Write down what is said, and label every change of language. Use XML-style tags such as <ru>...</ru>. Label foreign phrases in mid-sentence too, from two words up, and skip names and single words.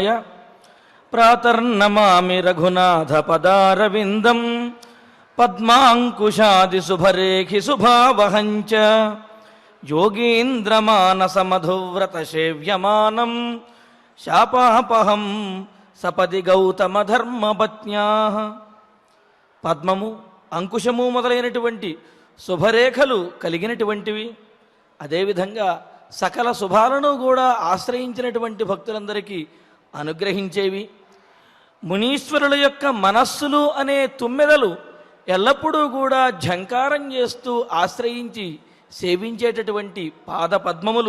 <sa>प्रातर्नमामि रघुनाथ पदारविंदं पद्मांकुशादि शुभरेखि शुभावहञ्च योगीन्द्रमानसमधुव्रत सेव्यमानं शापापहं सपदि गौतम धर्मपत्न्याः।</sa> <te>పద్మము అంకుశము మొదలైనటువంటి శుభరేఖలు కలిగినటువంటివి, అదేవిధంగా సకల శుభాలను కూడా ఆశ్రయించినటువంటి భక్తులందరికీ అనుగ్రహించేవి. మునీశ్వరుల యొక్క మనస్సులు అనే తుమ్మెదలు ఎల్లప్పుడూ కూడా ఝంకారం చేస్తూ ఆశ్రయించి సేవించేటటువంటి పాద పద్మములు.</te>